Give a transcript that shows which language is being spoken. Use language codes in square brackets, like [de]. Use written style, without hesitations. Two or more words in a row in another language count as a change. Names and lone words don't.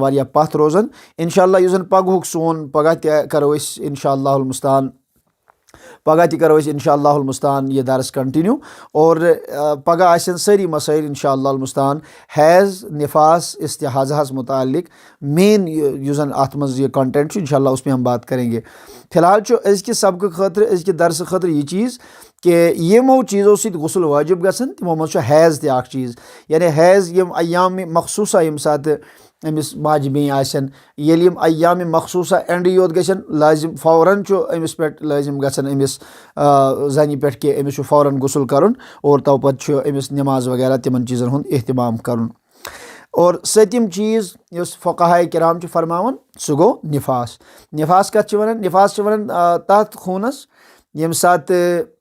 [ks] واریاہ پتھ روزان انشاء اللہ یُس زن پگہُک سون پگہہ تہِ کرو أسۍ [ar] انشاء اللہ المستان [ks] پگہہ تہِ کرو أسۍ [ar] انشاء اللہ المستان [ks] یہِ درس کنٹِنیوٗ اور پگہہ آسن سٲری مسٲیل [ar] انشاء اللہ المستان [ks] حیض نفاس استحاضہس متعلق مین یُس زن اتھ منٛز یہِ کنٹینٹ چھُ انشاء اللہ [ur] اس میں ہم بات کریں گے [ks] فی الحال چھُ أزکہِ سبقہٕ خٲطرٕ أزکہِ درسہٕ خٲطرٕ یہِ چیٖز کہ یِمو چیٖزو سۭتۍ غسل وٲجِب گژھان تِمو منٛز چھُ حیض تہِ اکھ چیٖز یعنی حیض یِم ایامِ مخصوٗصہ ییٚمہِ ساتہٕ أمِس ماجہِ بیٚنہِ آسن ییٚلہِ یِم ایامِ مخصوٗصہ اٮ۪نڈٕے یوت گژھن لٲزِم فوراً چھُ أمِس پٮ۪ٹھ لٲزِم گژھان أمِس زنہِ پٮ۪ٹھ کہِ أمِس چھُ فوراً غسل کرُن اور تو پتہٕ چھُ أمِس نٮ۪ماز وغیرہ تِمن چیٖزن ہُنٛد احتمام کرُن اور سٔتِم چیٖز یُس فقہاے کرام چھِ فرماوان سُہ گوٚو نفاس نفاس کتھ چھِ ونان نفاس چھِ ونان تتھ خوٗنس ییٚمہِ ساتہٕ